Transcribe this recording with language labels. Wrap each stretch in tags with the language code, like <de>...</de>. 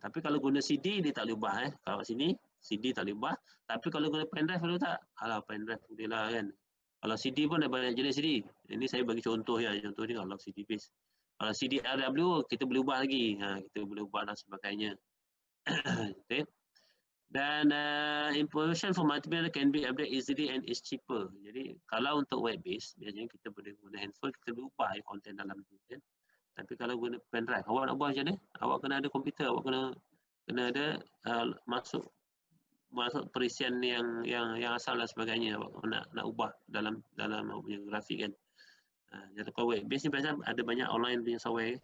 <ms>Tapi kalau guna CD dia tak boleh ubah. Kalau sini CD tak boleh ubah. Tapi kalau guna pendrive boleh tak? Alah, pendrive boleh lah kan. Kalau CD pun ada banyak jenis CD. Ini saya bagi contoh ya. Contoh ni kalau CD base. Kalau CD RW kita boleh ubah lagi. Kita boleh ubah dan sebagainya. Okay.</ms> <en>Dan information for multimedia can be updated easily and is cheaper.</en> <ms>Jadi kalau untuk web base biasanya kita boleh guna handphone, kita boleh ubah konten dalam tu kan. Tapi kalau guna pendrive, awak nak buat macam mana? Awak kena ada komputer, awak kena ada masuk perisian yang asal dan sebagainya. Awak nak ubah dalam punya grafik kan. Jadi kalau web base ni biasanya ada banyak online punya software.</ms>